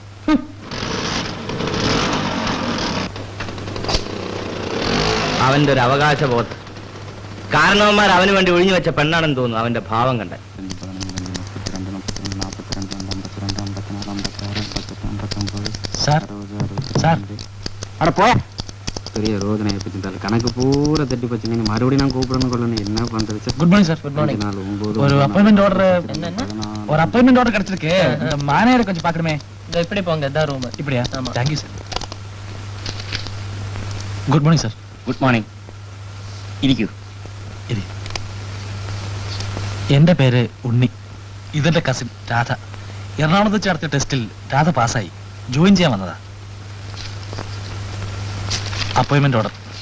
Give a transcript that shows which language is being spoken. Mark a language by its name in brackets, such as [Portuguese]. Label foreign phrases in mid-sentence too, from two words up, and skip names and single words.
[Malayalam] അവന്റെ ഒരു അവകാശബോധം. കാരണവന്മാർ അവന് വേണ്ടി ഒഴിഞ്ഞു വെച്ച പെണ്ണാണെന്ന് തോന്നുന്നു അവന്റെ ഭാവം കണ്ട. അവിടെ പോയാ [Tamil] பெரிய ரோதனையை பற்றி கணக்கு பூரா தட்டி போச்சுங்க. மறுபடியும் நான் கூப்பிடணும் கொள்ளணும், என்ன பண்றது? [English] Good morning sir. Good morning. [Tamil] ஒரு [English] appointment order [Tamil] கிடைச்சிருக்கு. இந்த மானேஜரை கொஞ்சம் பார்க்கணுமே. இப்படி போங்க, இதான் ரூம். இப்படியா? [English] thank you sir. Good morning sir. Good morning. ഇരിക്കൂ. [Malayalam] എന്റെ പേര് ഉണ്ണി. ഇതെന്റെ കസിൻ രാധ. എറണാകുളത്ത് വെച്ച് നടത്തിയ ടെസ്റ്റിൽ രാധ പാസ്സായി. ജോയിൻ ചെയ്യാൻ വന്നതാ. [English] appointment order.